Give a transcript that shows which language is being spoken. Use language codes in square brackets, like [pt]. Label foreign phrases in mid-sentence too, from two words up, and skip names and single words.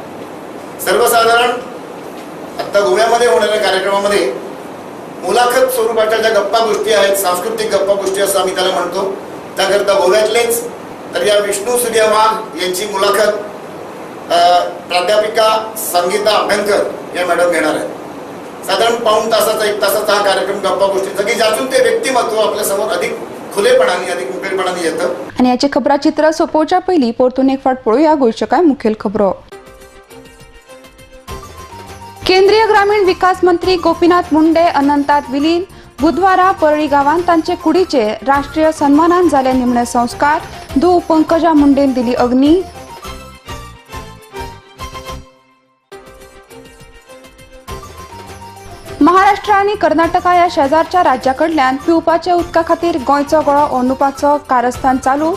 [mr] सर्वसाधारण आता गोव्यामध्ये होणाऱ्या कार्यक्रमामध्ये मुलाखत स्वरूपाच्या ज्या गप्पा गोष्टी आहेत, सांस्कृतिक गप्पा गोष्टी असं आम्ही त्याला म्हणतो, त्याकरता गोव्यातलेच तर या विष्णू सूर्य वाघ यांची मुलाखत प्राध्यापिका संगीता अभ्यंकर या मॅडम घेणार आहेत. साधारण पाऊण तासाचा 1 तासाचा हा कार्यक्रम गप्पा गोष्टीचा की ज्यातून ते व्यक्तिमत्व आपल्या समोर अधिक खुलेपणाने अधिक मुखेलपणाने येतं. [kok] आणि याचे खबरा चित्र सोपोवच्या पयलीं परतून एक फावट पळोवया गोंयच्यो कांय मुखेल खबरो. केंद्रीय ग्रामीण विकास मंत्री गोपीनाथ मुंडे अनंतात विलीन. बुधवारा परळी गांवांत तांचे कुडीचे राष्ट्रीय सन्मानान जाले निमणे संस्कार. धूव पंकजा मुंडेन दिली अग्नी. महाराष्ट्र आणि कर्नाटका या शेजारच्या राज्याकडल्यान पिवपाच्या उदका खातीर गोंयचो गळो ओंडुपाचो कारस्थान चालूच.